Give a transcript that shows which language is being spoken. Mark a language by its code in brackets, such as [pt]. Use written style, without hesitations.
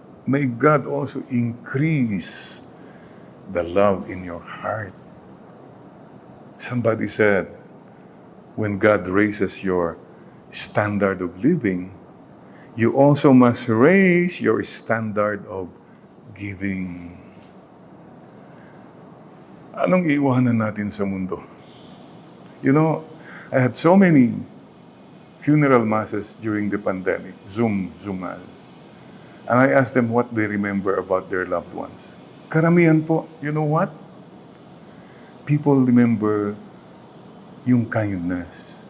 [en] may God also increase the love in your heart. Somebody said, when God raises your standard of living, you also must raise your standard of giving. [tl] Anong iiwanan natin sa mundo? [en] You know, I had so many funeral masses during the pandemic, Zoom mass. And I asked them what they remember about their loved ones. [tl] Karamihan po, [en] you know what? People remember yung kindness.